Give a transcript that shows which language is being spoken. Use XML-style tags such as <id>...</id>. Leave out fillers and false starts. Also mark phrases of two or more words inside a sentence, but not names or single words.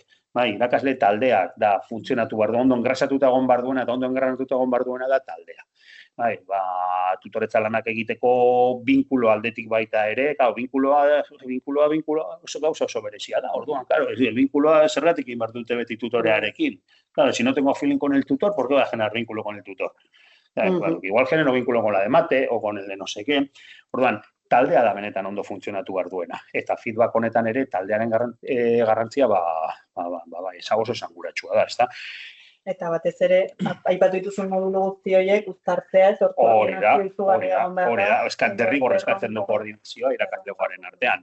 <eu>Irakasle taldeak da funtzionatu behar du, ondo engrasatuta egon behar duena eta ondo engranatuta egon behar duena da taldea. Tutoretza lanak egiteko binkulo aldetik baita ere, binkuloa oso berezia da, orduan, el binkuloa zergatik egin behar dute beti tutorearekin.</eu> <es>Si no tengo feeling con el tutor, ¿por qué voy a generar vínculo con el tutor? Igual genero vínculo con la de mate o con el de no sé qué.</es> <eu>Orduan, taldea da benetan ondo funtzionatu behar duena. Eta feedback honetan ere taldearen garrantzia ezago oso esanguratsua da, ezta? Eta batez ere, aipatu dituzun modulo guzti horiek, uztartzea, ez hori da, derrigor eskatzen du koordinazioa irakaslegoaren artean.</eu>